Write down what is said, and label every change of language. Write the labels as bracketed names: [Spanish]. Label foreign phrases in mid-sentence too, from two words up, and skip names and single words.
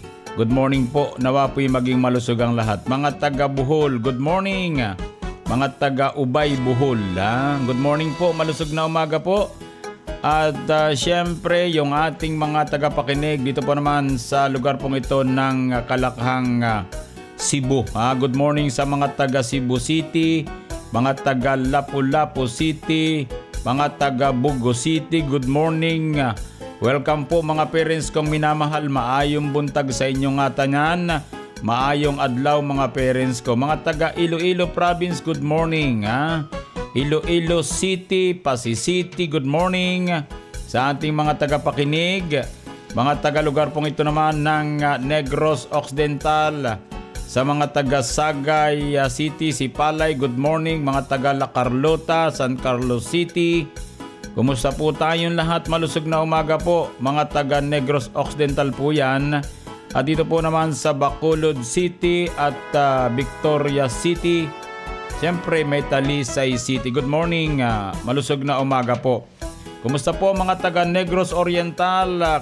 [English] Good morning [Filipino] po, nawa po'y maging malusog ang lahat. Mga taga Bohol, [English] good morning. [Filipino] Mga taga Ubay, Bohol, [English] good morning [Filipino] po, malusog na umaga po. At syempre yung ating mga tagapakinig dito po naman sa lugar pong ito ng Kalakhang, Cebu. [English] Good morning [Filipino] sa mga taga Cebu City, mga taga Lapu-Lapu City, mga taga Bugo City, [English] good morning. [Filipino] Welcome po mga parents kong minamahal, [Cebuano] maayong buntag sa inyong atanan, maayong adlaw mga parents ko. [Filipino] Mga taga Iloilo Province, [English] good morning. [Filipino] Iloilo City, Pasig City, [English] good morning [Filipino] sa ating mga tagapakinig. Mga taga-lugar pong ito naman ng Negros Occidental, sa mga taga Sagay City, Sipalay, [English] good morning. [Filipino] Mga taga La Carlota, San Carlos City, kumusta po tayong lahat? Malusog na umaga po. Mga taga Negros Occidental po yan. At dito po naman sa Bacolod City at Victoria City, siyempre may Talisay City. [English] Good morning, [Filipino] malusog na umaga po. Kumusta po mga taga Negros Oriental?